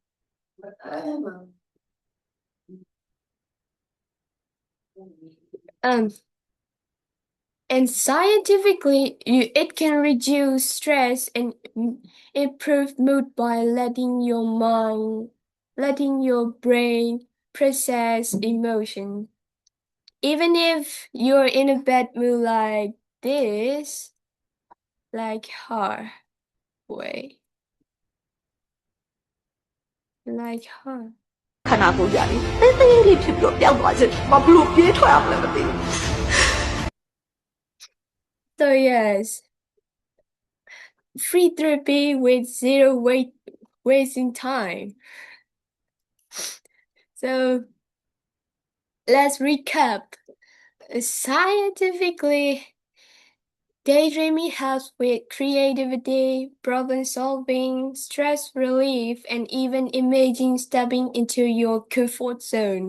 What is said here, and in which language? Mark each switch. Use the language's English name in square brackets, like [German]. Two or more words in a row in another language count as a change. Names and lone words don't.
[English] And scientifically, it can reduce stress and improve mood by letting your brain process emotion. Even if you're in a bad mood like this, like her, way, like her. [Burmese] ခန္ဓာကိုယ်ကြလေတိတ်တိတ်လေးဖြစ်ပြီးတော့ပျောက်သွားခြင်းမဘလို့ပြေးထွက်ရမလဲမသိဘူး [English] So yes, free therapy with zero wasting time. So let's recap. Scientifically, daydreaming helps with creativity, problem solving, stress relief, and even imaging stepping into your comfort zone.